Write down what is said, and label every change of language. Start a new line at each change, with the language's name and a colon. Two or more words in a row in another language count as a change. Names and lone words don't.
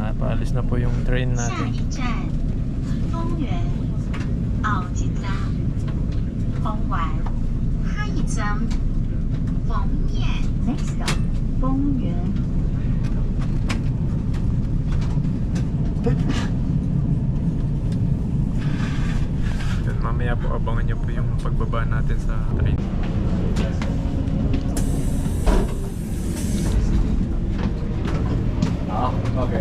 Filipino: Paalis na po yung train
Chinese: 下
Filipino: natin.
Chinese: 一站，丰原奥吉扎，丰原，下一站，丰面。
English: Next stop，
Chinese: 丰原。
Filipino: Yun, mamaya po abangan nyo po yung pagbaba natin sa train. Okay.